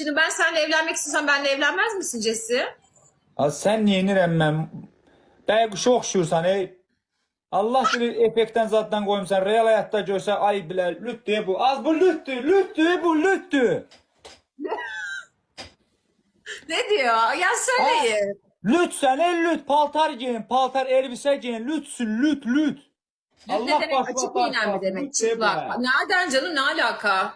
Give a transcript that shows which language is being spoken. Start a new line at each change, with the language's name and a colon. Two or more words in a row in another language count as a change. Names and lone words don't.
Turkish: seninle evlenmek istiyorsam benimle evlenmez misin Jesse?
Azerbaijani: Sen neyinirəm mən? Bəyə quşa oxşuyursan ey. Allah bilir effektdən zaddan qoymuşsan. Real həyatda görsə ay bilər lütdür bu. Az bu lütdür bu lütdür.
Turkish: Ne diyor? Ya söyleyin. Lüt sen lüt paltar giyin, paltar elbise giyin, lütsün lüt. Lüt ne demek? Açık giyinen mi demek? Çıplak. Nereden canım, ne alaka?